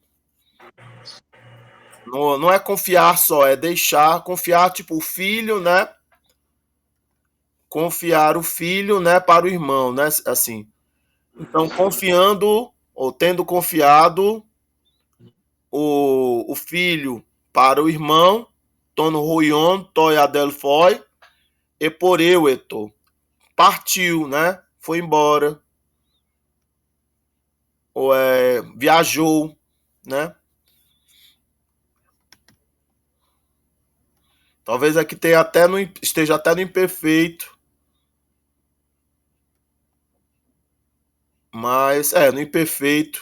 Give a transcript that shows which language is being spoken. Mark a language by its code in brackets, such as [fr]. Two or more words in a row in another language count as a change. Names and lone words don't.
[pt] Não é confiar só, é deixar, confiar tipo o filho, né? Confiar o filho, né, para o irmão, né? Assim. Então, confiando ou tendo confiado o filho para o irmão, [el] τὸν υἱὸν, τοῖς ἀδελφοῖς, ἐπορεύετο. [pt] Partiu, né? Foi embora. Ou viajou, né? Talvez aqui esteja até no imperfeito. Mas, no imperfeito.